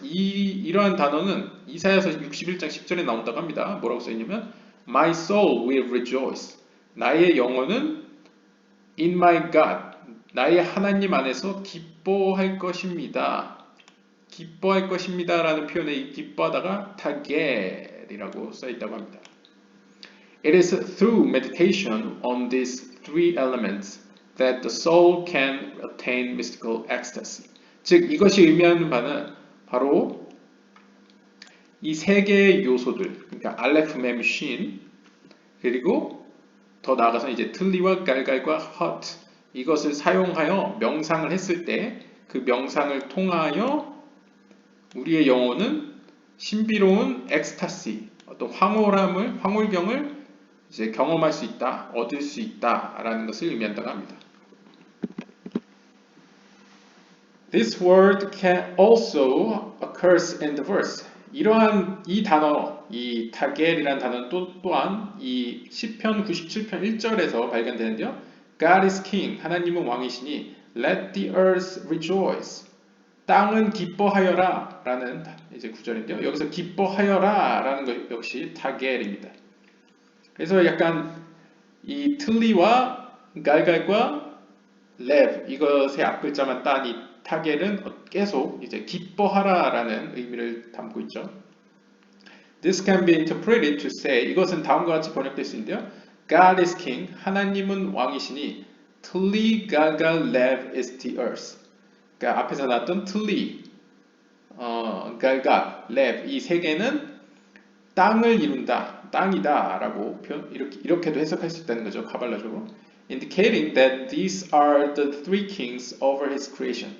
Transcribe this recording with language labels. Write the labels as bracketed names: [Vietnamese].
[Korean] 이러한 단어는 이사야서 61장 10절에 나온다고 합니다. 뭐라고 써있냐면 [English] My soul will rejoice. [Korean] 나의 영혼은 [English] in my God. [Korean] 나의 하나님 안에서 기뻐할 것입니다. 기뻐할 것입니다 라는 표현에 이 기뻐하다가 타겔이라고 써있다고 합니다. [English] It is through meditation on these three elements that the soul can attain mystical ecstasy. [Korean] 즉 이것이 의미하는 바는 바로 이 세 개의 요소들, 그러니까 알레프, 멤, 신, 그리고 더 나아가서 이제 틀리와 갈갈과 hot 이것을 사용하여 명상을 했을 때 그 명상을 통하여 우리의 영혼은 신비로운 엑스타시, 어떤 황홀경을 이제 경험할 수 있다, 얻을 수 있다라는 것을 의미한다고 합니다. [English] This word can also occurs in the verse. [Korean] 이러한 이 단어, 이 타겔이라는 단어는 또한 이 시편 97편 1절에서 발견되는데요. [English] God is king, [Korean] 하나님은 왕이시니 [English] let the earth rejoice. [Korean] 땅은 기뻐하여라 라는 이제 구절인데요. 여기서 기뻐하여라 라는 것 역시 타겔입니다. 그래서 약간 이 틀리와 갈갈과 레브 이것의 앞글자만 딴 이 타겔은 계속 이제 기뻐하라라는 의미를 담고 있죠. [English] This can be interpreted to say [Korean] 이것은 다음과 같이 번역될 수 있는데요. [English] God is king, [Korean] 하나님은 왕이시니 [English] 틀리 갈갈 레브 is the earth. [Korean] 그러니까 앞에서 나왔던 틀리, 갈갈, 레브 이 세 개는 땅을 이룬다, 땅이다라고 이렇게도 해석할 수 있다는 거죠. 카발라적으로. [English] Indicating that these are the three kings over his creation.